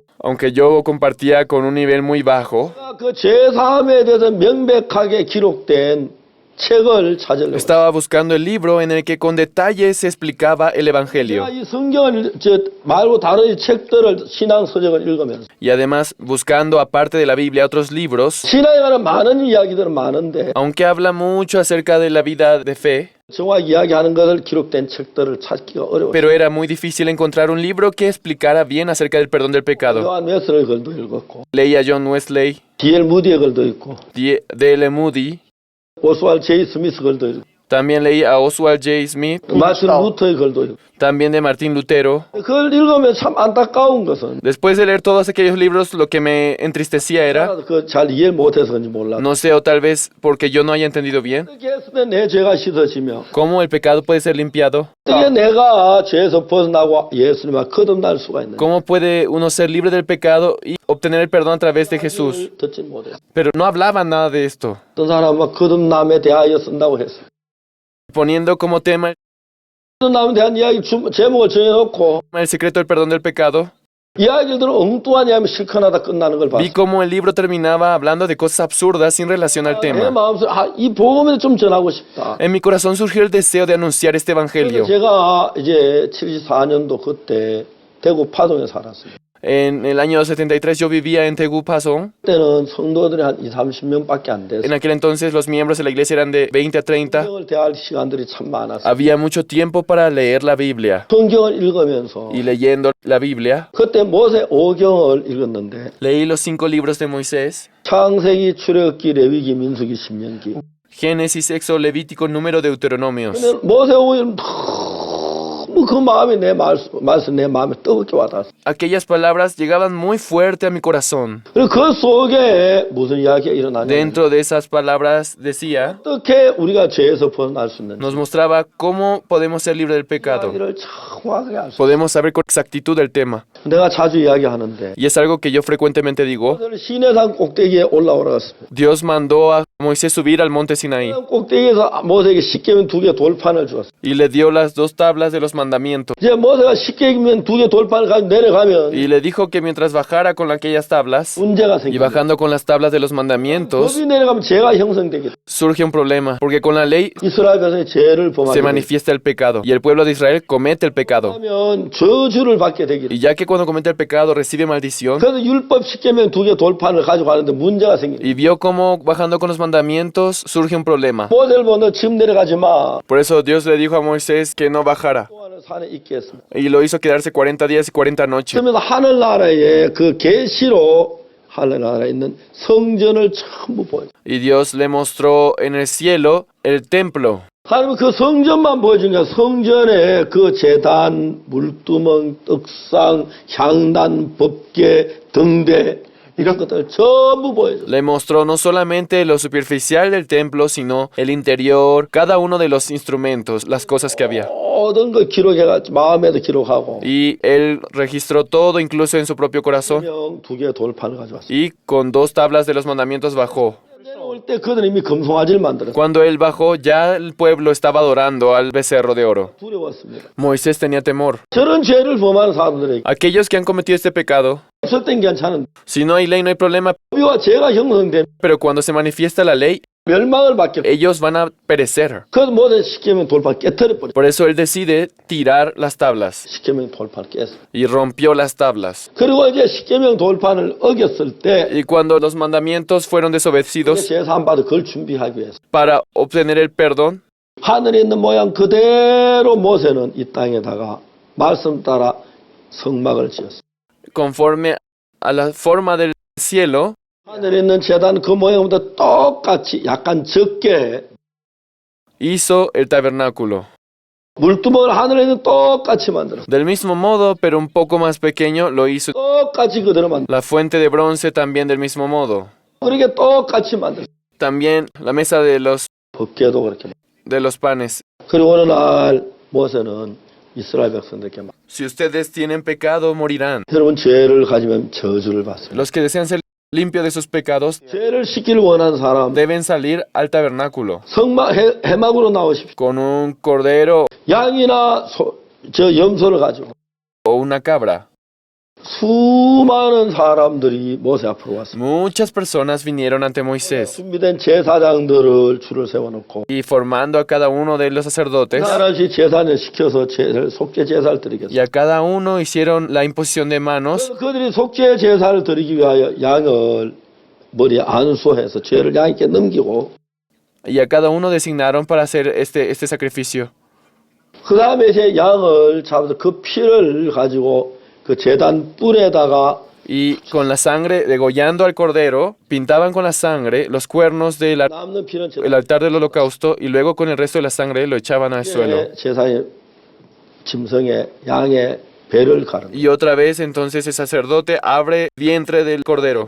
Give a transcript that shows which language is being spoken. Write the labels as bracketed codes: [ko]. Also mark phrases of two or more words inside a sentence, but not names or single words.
[es] Aunque yo compartía con un nivel muy bajo, [ko] 그 죄사함에 대해서 명백하게 기록된 책을 찾으려고 [es] estaba buscando el libro en el que con detalle se explicaba el Evangelio. [ko] 제가 이 성경을 말고 다른 책들을 신앙 서적을 읽으면서 [es] Y además buscando, aparte de la Biblia, otros libros, [ko] 신앙에 관한 많은 이야기들은 많은데 [es] aunque habla mucho acerca de la vida de fe, [ko] 정확히 이야기하는 것을 기록된 책들을 찾기가 어려워요. [es] pero era muy difícil encontrar un libro que explicara bien acerca del perdón del pecado. [ko] 요한 웨슬의 글도 읽었고 [es] Leía John Wesley, [ko] D.L. 무디의 글도 읽고 [es] D.L. Moody, [ko] 오스왈드 제이 스미스 글도 읽고 [es] también leí a Oswald J. Smith, [ko] 마틴 루터의 글도 읽고 [es] también de Martín Lutero. [ko] 그걸 읽으면 참 안타까운 것은 [es] Después de leer todos aquellos libros, lo que me entristecía era, [ko] 잘 이해 못해서 그런지 몰라. [es] no sé, o tal vez porque yo no haya entendido bien, [ko] 어떻게 했으면 내 죄가 씻어지며 [es] cómo el pecado puede ser limpiado, [ko] 어떻게 내가 죄에서 벗어나고 예수님과 거듭날 수가 있는지 [es] cómo puede uno ser libre del pecado y obtener el perdón a través de Jesús. [ko] 듣지 못했어. [es] Pero no hablaba nada de esto, [ko] 어떤 사람은 거듭남에 대하여 쓴다고 했어. [es] poniendo como tema [ko] 거듭남에 대한 이야기 제목을 정해놓고 [es] el secreto del perdón del pecado. [ko] 이야기들은 엉뚱한 이야기 실컷하다 끝나는 걸 봤어. [es] Vi cómo el libro terminaba hablando de cosas absurdas sin relación al [ko] 내 [es] tema. [ko] 마음속에 이 복음을 좀 전하고 싶다. [es] En mi corazón surgió el deseo de anunciar este evangelio. [ko] 제가 이제 74년도 그때 대구 파동에 살았어요. [es] En el año 73 yo vivía en Tegupason. [ko] 그때는 성도들이 한 20, 30명밖에 안 됐어요. [es] En aquel entonces los miembros de la iglesia eran de 20 a 30. [ko] 성경을 대할 시간들이 참 많았어요. [es] Había mucho tiempo para leer la Biblia. [ko] 성경을 읽으면서 [es] Y leyendo la Biblia, [ko] 그때 모세 5경을 읽었는데 [es] leí los 5 libros de Moisés: [ko] 창세기, 출애굽기, 레위기, 민수기, 신명기. [es] Génesis, Éxodo, Levítico, Número, Deuteronomios. [ko] 근데 모세 5경은 너무 그 마음이 내 말씀 내 마음에 뜨겁게 와닿았어. [es] Aquellas palabras llegaban muy fuerte a mi corazón. [ko] 그리고 그 속에 무슨 이야기가 일어나냐? [es] Dentro de esas palabras decía, [ko] 어떻게 우리가 죄에서 벗어날 수 있는지 [es] nos mostraba cómo podemos ser libres del pecado. [ko] 이야기를 정확하게 알 수. [es] Podemos saber con exactitud el tema. [ko] 내가 자주 이야기하는데 [es] Y es algo que yo frecuentemente digo. [ko] 시내산 꼭대기에 올라오라갔습니다. [es] Dios mandó a Moisés subir al monte Sinaí [ko] 꼭대기에서 모세에게 십계명 2개 돌판을 주었어. [es] y le dio las 2 tablas de los mandamientos mandamientos. [ko] 이제 모세가 십계명 2개 돌판을 가지고 내려가면 [es] Y le dijo que mientras bajara con aquellas tablas [ko] 문제가 [es] y [ko] 생깁니다. [es] bajando con las tablas de los mandamientos, [ko] 법이 내려가면 죄가 형성되겠다. [es] surge un problema, porque con la ley [ko] 이스라엘 백성이 죄를 범하게 [es] se [ko] 되면 [es] manifiesta el pecado y el pueblo de Israel comete el pecado. [ko] 저주를 받게 되겠다. [es] Y ya que cuando comete el pecado recibe maldición, [ko] 그래서 율법 십계명 2개 돌판을 가지고 가는데 문제가 생깁니다. [es] y vio cómo bajando con los mandamientos surge un problema. [ko] 모세를 보고 너 지금 내려가지 마. [es] Por eso Dios le dijo a Moisés que no bajara [ko] 동안은 산에 있게 했습니다. [es] y lo hizo quedarse 40 días y 40 noches. [ko] 그러면서 하늘나라에 그 계시로 하늘나라에 있는 성전을 전부 보여요. [es] Y Dios le mostró en el cielo el templo. [ko] 하나님은 그 성전만 보여준 게 성전에 그 제단, 물두멍, 떡상, 향단, 법궤, 등대 이런 것들 전부 보여줬어요. [es] Le mostró no solamente lo superficial del templo, sino el interior, cada uno de los instrumentos, las cosas que había. [ko] 모든 걸 기록해가지고 마음에도 기록하고 [es] Y él registró todo, incluso en su propio corazón. [ko] 명 2개 돌판을 가져왔어요. [es] Y con 2 tablas de los mandamientos bajó. [ko] 내려올 때 그들은 이미 금송아지를 만들었어요. [es] Cuando él bajó, ya el pueblo estaba adorando al becerro de oro. [ko] 두려웠습니다. [es] Moisés tenía temor. [ko] 저런 죄를 범하는 사람들에게 [es] Aquellos que han cometido este pecado, [ko] 없을 땐 괜찮은데 [es] si no hay ley, no hay problema, [ko] 법이와 죄가 형성되면 [es] pero cuando se manifiesta la ley, [ko] 멸망을 받게 돼요. [es] ellos van a perecer. [ko] 그래서 모세 십계명 돌판 깨뜨려버려. [es] Por eso él decide tirar las tablas [ko] 십계명 돌판을 깼어요. [es] y rompió las tablas. [ko] 그리고 이제 십계명 돌판을 어겼을 때 [es] Y cuando los mandamientos fueron desobedecidos [ko] 제사 받을 그걸 준비하기 위해서 [es] para obtener el perdón, [ko] 하늘에 있는 모양 그대로 모세는 이 땅에다가 말씀 따라 성막을 지었어요. [es] conforme a la forma del cielo, [ko] 하늘에 있는 제단 그 모양보다 똑같이 약간 적게 [es] hizo el tabernáculo. [ko] 물두멍을 하늘에 있는 똑같이 만들었어요. [es] Del mismo modo, pero un poco más pequeño, lo hizo [ko] 똑같이 그대로 만들었어요. [es] la fuente de bronce también del mismo modo. [ko] 그렇게 똑같이 만들었어요. [es] También la mesa [ko] 법궤도 그렇게 만들었어요. [es] de los panes. [ko] 그리고 어느 날 모세는 이스라엘 백성들에게 말 [es] Si ustedes tienen pecado, morirán. [ko] 여러분 죄를 가지면 저주를 받습니다. [es] Los que desean ser limpios de sus pecados [ko] 죄를 씻기를 원하는 사람 [es] deben salir al tabernáculo [ko] 성막 해막으로 나오십시오. [es] con un cordero [ko] 양이나 저 염소를 가지고 [es] o una cabra. [ko] 수많은 사람들이 모세 앞으로 왔습니다. [es] Muchas personas vinieron ante Moisés [ko] 준비된 제사장들을 줄을 세워놓고 [es] y formando a cada uno de los sacerdotes [ko] 하나씩 제사를 시켜서 속죄 제사를 드리겠습니다. [es] y a cada uno hicieron la imposición de manos [ko] 그들이 속죄 제사를 드리기 위하여 양을 머리에 안수해서 죄를 양에게 넘기고 [es] y a cada uno designaron para hacer este sacrificio. [ko] 그 다음에 이제 양을 잡아서 그 피를 가지고 그 제단 뿔에다가 [es] Y con la sangre, degollando al cordero, pintaban con la sangre los cuernos del [ko] 남는 피는 [es] el altar del holocausto y luego con el resto de la sangre lo echaban al suelo. [ko] 제사의 짐승의 양의 배를 가릅니다. [es] Y otra vez entonces el sacerdote abre el vientre del cordero.